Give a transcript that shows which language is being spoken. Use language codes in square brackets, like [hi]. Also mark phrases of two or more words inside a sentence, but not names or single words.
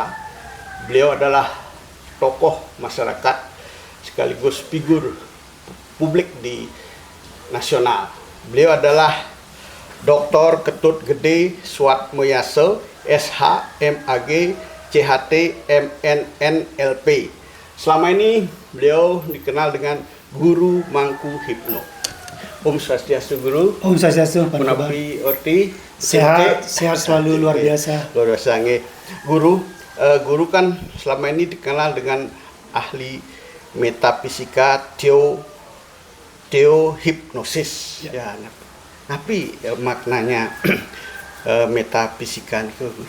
[id] Beliau adalah tokoh masyarakat sekaligus figur publik di nasional. Beliau adalah Dr. Ketut Gede Suatmoyase, SH, MAG, CHT, MNNLP. Selama ini beliau dikenal dengan Guru Mangku Hipno. [ban] Om Swastiastu Guru. Om Swastiastu. Menapi orti. [id] Sehat selalu, luar biasa. Luar biasa. Guru kan selama ini dikenal dengan ahli metafisika, teohipnosis. Ya. Tapi maknanya metafisika itu Guru.